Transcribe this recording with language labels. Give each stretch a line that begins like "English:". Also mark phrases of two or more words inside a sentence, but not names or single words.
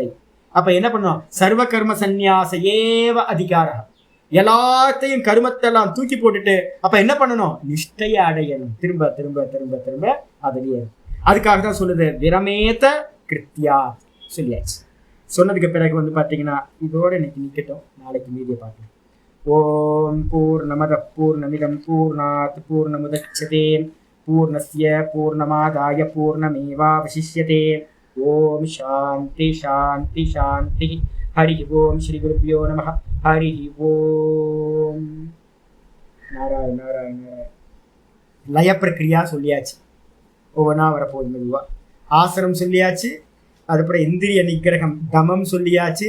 Tamil: அப்ப என்ன பண்ணும்,
Sanskrit: सर्व कर्म संन्यास एव अधिकारम्,
Tamil: எல்லாத்தையும் கருமத்தெல்லாம் தூக்கி போட்டுட்டு அப்ப என்ன பண்ணணும், நிஷ்டையை அடையணும். திரும்ப திரும்ப திரும்ப திரும்ப அதுலயே. அதுக்காக தான் சொல்லுது
Sanskrit: विरमेत कृत्या
Tamil: சொல்லியாச்சு. சொன்னதுக்கு பிறகு வந்து பாத்தீங்கன்னா இதோட இன்னைக்கு நிக்கட்டும், நாளைக்கு மீதியை பார்க்கலாம்.
Sanskrit: ॐ पूर्णमद पूर्णमिदम् पूर्णात् पूर्णमुदच्यते पूर्णस्य पूर्णमादाय पूर्णमेवावशिष्यते. ॐ शान्ति शान्ति शान्ति. हरि ॐ श्री गुरुभ्यो नमः। हरि ॐ. நாராயண நாராயண நாராயண. लय प्रक्रिया
Tamil: சொல்லியாச்சு, ஒவ்வொன்றா வரப்போகுது மெதுவா. ஆசனம் சொல்லியாச்சு, அதுக்கப்புறம்
Sanskrit: इन्द्रिय निग्रहम् दमम्
Tamil: சொல்லியாச்சு.